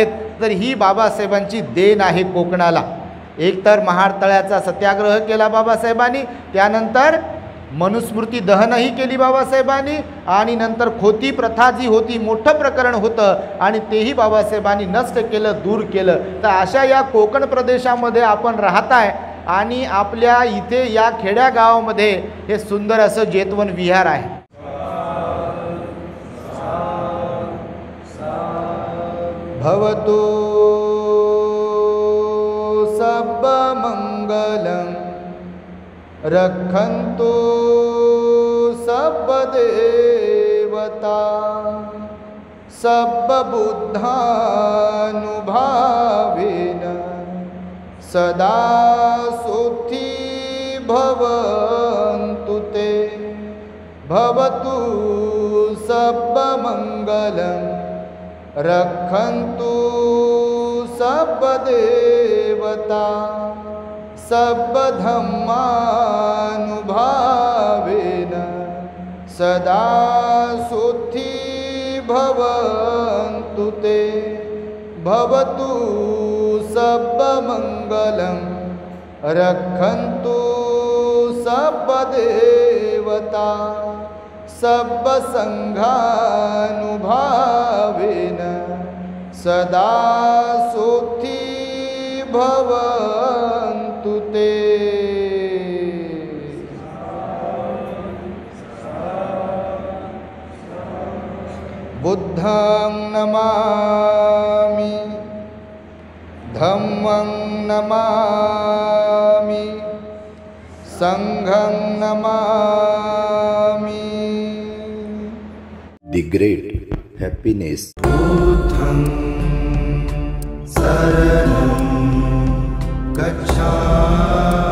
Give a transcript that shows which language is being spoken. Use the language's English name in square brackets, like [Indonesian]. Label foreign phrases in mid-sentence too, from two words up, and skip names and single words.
[Marathi] तर ही बाबासाहेबांची देण आहे कोकणाला. एक तर महाड तळ्याचा सत्याग्रह केला बाबासाहेबांनी, त्यानंतर मनुस्मृती दहनही केली बाबासाहेबांनी, आणि नंतर खोती प्रथा जी होती, मोठं प्रकरण होतं आणि तेही बाबासाहेबांनी नष्ट केलं, दूर केलं. तर अशा या कोकण प्रदेशामध्ये आपण राहताय आणि आपल्या इथे या खेड्या गावामध्ये हे सुंदर असं जेतवन विहार आहे. [Pali] भवतु सब मंगलम रक्षन्तु सब देवता सब बुद्धानुभावेन सदा सुखी भवन्तु ते. भवतु सब मंगलम रक्षन्तु सब देवता सब धम्मानुभावेन सदा सुखी भवन्तु ते. भवतु सब मंगलम रक्षन्तु सब देवता सब संघानुभावेन सदा सुखी भवन्तु ते. बुद्धं नमामि धम्मं नमामि संघं नमामि. [English] The great happiness. [Pali] बुद्धं शरणं गच्छामि.